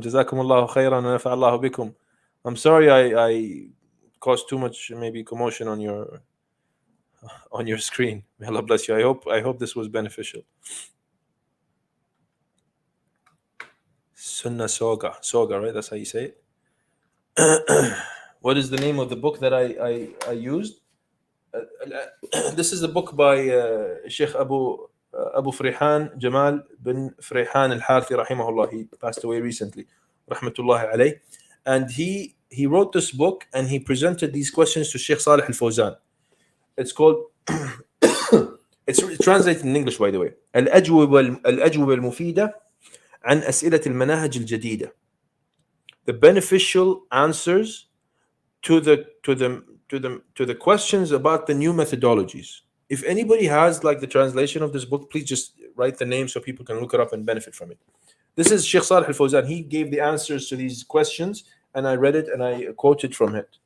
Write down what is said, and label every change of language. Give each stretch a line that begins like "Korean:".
Arabic: جزاكم الله خيرا ونفع الله بكم.
English: I'm sorry I caused too much maybe commotion on your screen. May Allah bless you. I hope this was beneficial. Sunnah Soga, right? That's how you say it. What is the name of the book that I used? This is the book by Sheikh Abu Frihan Jamal bin Frihan al-Harthi rahimahullah. He passed away recently, rahmatullahi alayh. And he wrote this book and he presented these questions to Sheikh Salih al-Fawzan. It's called it's translated in English, by the way.
Arabic: الأجوبة المفيدة عن أسئلة المناهج الجديدة.
English: The beneficial answers to the questions about the new methodologies. If anybody has like the translation of this book, please just write the name so people can look it up and benefit from it. This is Sheikh Salih al-Fawzan. He gave the answers to these questions, and I read it and I quoted from it.